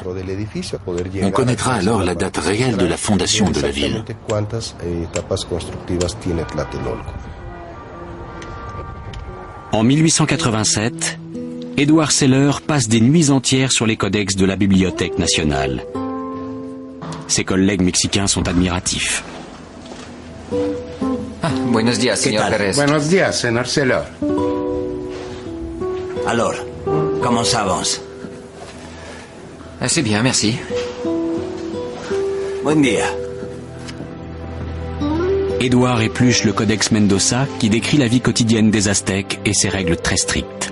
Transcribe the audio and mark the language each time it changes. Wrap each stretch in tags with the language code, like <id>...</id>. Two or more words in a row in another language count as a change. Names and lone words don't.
<fr>On connaîtra alors la date réelle de la fondation de la ville. En 1887, Édouard Seller passe des nuits entières sur les codex de la Bibliothèque nationale. Ses collègues mexicains sont admiratifs.</fr> <es>Buenos días, señor Pérez. Buenos días, señor Seller.</es> <fr>Alors, comment ça avance? C'est bien, merci.</fr> <ca>Bon dia.</ca> <fr>Édouard épluche le Codex Mendoza qui décrit la vie quotidienne des Aztèques et ses règles très strictes.</fr>